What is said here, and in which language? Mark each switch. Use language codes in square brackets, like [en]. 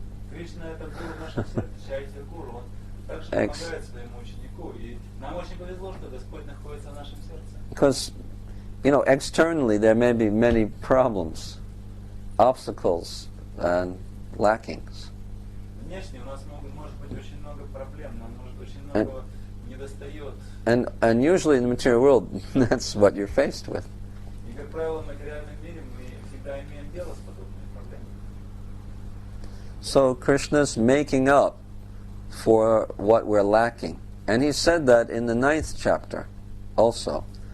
[ru] Кришна это гуру в нашем сердце, Чайтя Гуру, он также помогает своему ученику, и нам очень повезло, что Господь находится в нашем сердце. [en] Because, externally there may be many problems, obstacles, and lackings. [ru] Внешне у нас может быть очень много проблем, нам может очень много недостает. [en] And usually in the material world, that's what you're faced with. [ru] И, как правило, в материальном мире мы всегда имеем дело с подобными проблемами. [en] So Krishna's making up for what we're lacking. And he said that in the 9th chapter also.